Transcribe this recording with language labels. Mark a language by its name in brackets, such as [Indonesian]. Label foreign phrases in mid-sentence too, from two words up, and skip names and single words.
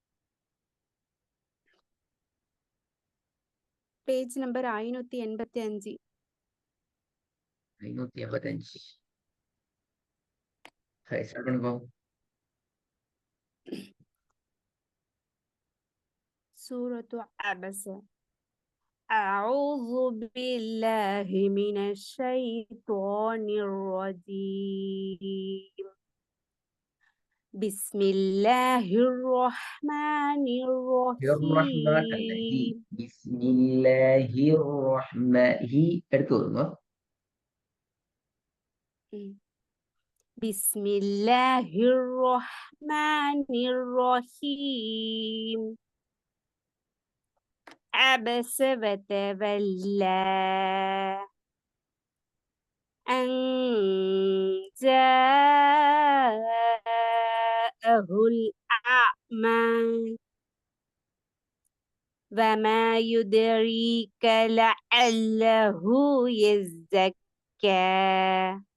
[Tamil] பேஜ் நம்பர் 585. 585. சரி, ஸ்டார்ட் பண்ணுங்க. சூரத்து அபஸ. [Arabic] أعوذ بالله من الشيطان الرجيم. بسم الله الرحمن الرحمن الذي الرحيم. بسم الله الرحمن هي [Tamil] எடுத்து ஓதுங்க. [Arabic] بسم الله الرحمن الرحيم. عبس وتولى أن جاءه الأعمى وما يدريك لعله يزكى